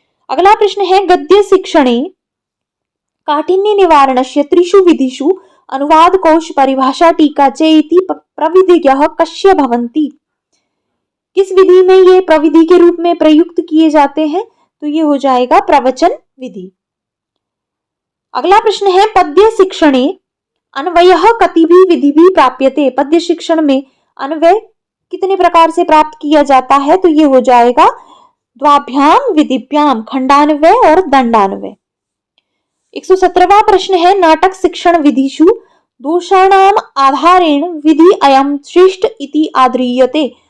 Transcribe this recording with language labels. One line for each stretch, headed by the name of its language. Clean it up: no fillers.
Hindi: अगला प्रश्न है
Sanskrit: गद्य शिक्षणे काठिन्य निवारणस्य त्रिषु विधिषु अनुवाद कोश परिभाषा टीका चेति प्रविधिज्ञः कस्य भवन्ति।
Hindi: किस विधि में ये प्रविधि के रूप में प्रयुक्त किए जाते हैं? तो ये हो जाएगा प्रवचन विधि। अगला प्रश्न है
Sanskrit: पद्य शिक्षणे अन्वयः कतिभिः विधिभिः प्राप्यते।
Hindi: पद्य शिक्षण में अन्वय कितने प्रकार से प्राप्त किया जाता है? तो ये हो जाएगा द्वाभ्याम विधिभ्याम, खंडान्वय और दंडान्वय। 117वां प्रश्न है
Sanskrit: नाटक शिक्षण विधिषु दोषाणाम आधारेण विधि अयम श्रेष्ठ इति आद्रियते।